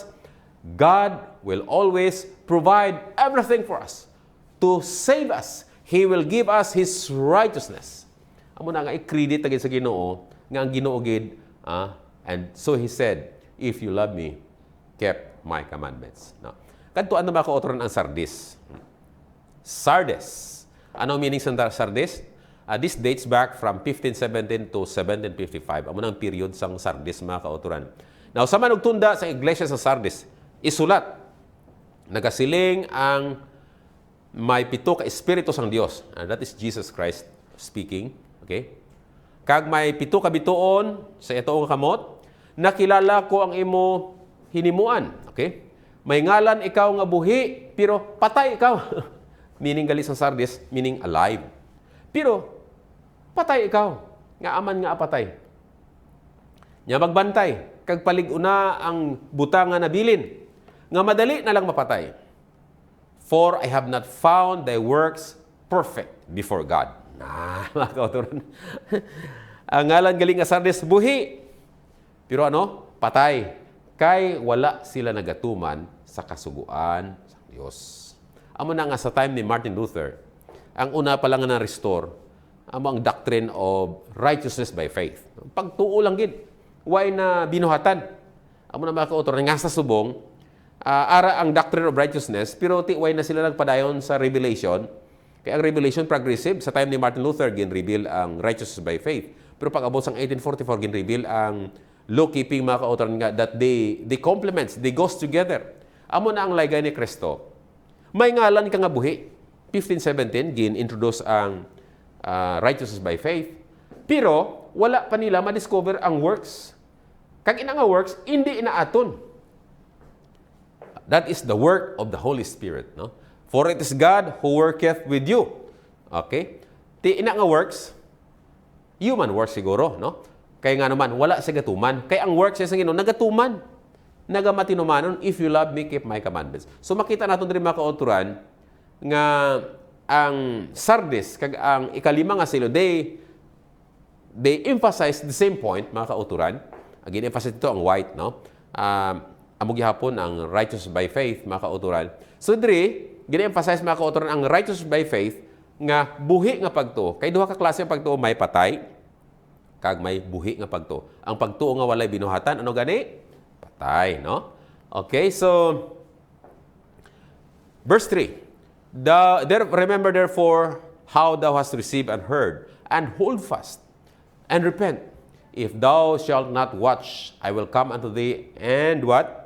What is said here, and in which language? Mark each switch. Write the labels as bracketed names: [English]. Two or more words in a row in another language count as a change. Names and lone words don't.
[English] God will always provide everything for us to save us. He will give us His righteousness. [Hiligaynon] Amo na nga i-credit agad sa Ginoo nga ang Ginoo gid, [English] and so He said, if you love me, keep my commandments. [Hiligaynon] No? Kadto ano mga kauturan ang Sardis? Sardes. Ano meaning sa Sardis? [English] This dates back from 1517 to 1755. [Hiligaynon] Amo nang period sang Sardis, mga kauturan. Now, sa manugtunda sa iglesia sa Sardis, isulat, nagasiling ang may pito ka espiritu sang Dios. [English] That is Jesus Christ speaking. Okay? [Hiligaynon] Kag may pito ka bituon sa itoong kamot, nakilala ko ang imo hinimuan. Okay? May ngalan ikaw nga buhi, pero patay ikaw. Meaning gali sa Sardis, [English] meaning alive. [Hiligaynon] Pero patay ikaw, nga aman nga apatay. Nya magbantay, kag palig-una ang butang nga nabilin, nga madali na lang mapatay. [English] For I have not found thy works perfect before God. [Hiligaynon] Mga kauturan. Ang ngalan galing nga Sardes, buhi. Pero ano? Patay. Kay wala sila nagatuman sa kasuguan sa Diyos. Amo na nga sa time ni Martin Luther, ang una pa lang nga na-restore, ang [English] doctrine of righteousness by faith. [Hiligaynon] Pagtuo lang gid. Why na binuhatan? Amo na mga kauturan, nga sa subong, ara ang [English] doctrine of righteousness, [Hiligaynon] pero why na sila nagpadayon sa revelation. Kaya ang revelation progressive, sa time ni Martin Luther, gin-reveal ang [English] righteousness by faith. [Hiligaynon] Pero pag abot sang 1844, gin-reveal ang law-keeping mga kauturan nga [English] that they complements, they goes together. [Hiligaynon] Amo na ang laygay ni Kristo. May ngalan ka nga buhi. 1517, gin-introduce ang [English] righteousness by faith. [Hiligaynon] Pero wala pa nila ma-discover ang works. Kag ina nga works, hindi inaaton. [English] That is the work of the Holy Spirit. No? For it is God who worketh with you. Okay? [Hiligaynon] Ti ina nga works, human works siguro. No? Kaya nga naman, wala sa gatuman. Kaya ang works sa Ginoo, nagatuman. Nagamatinumanon, [English] if you love me, keep my commandments. [Hiligaynon] So makita natin rin mga kauturan nga ang Sardis, kag ang ikalima nga silo, [English] they emphasize the same point, [Hiligaynon] mga kauturan. [English] Again, emphasize [Hiligaynon] ito ang white, no? Amog gihapon ang [English] righteous by faith, [Hiligaynon] mga kauturan. So diri, gina-emphasize mga kauturan ang [English] righteous by faith [Hiligaynon] nga buhi nga pagtuo. Kay duha ka klase ang pagtuo, may patay kag may buhi nga pagtuo. Ang pagtuo nga walay binuhatan, ano gani? Patay, no? [English] Okay, so verse 3. Remember therefore how thou hast received and heard, and hold fast, and repent. If thou shalt not watch, I will come unto thee, and what?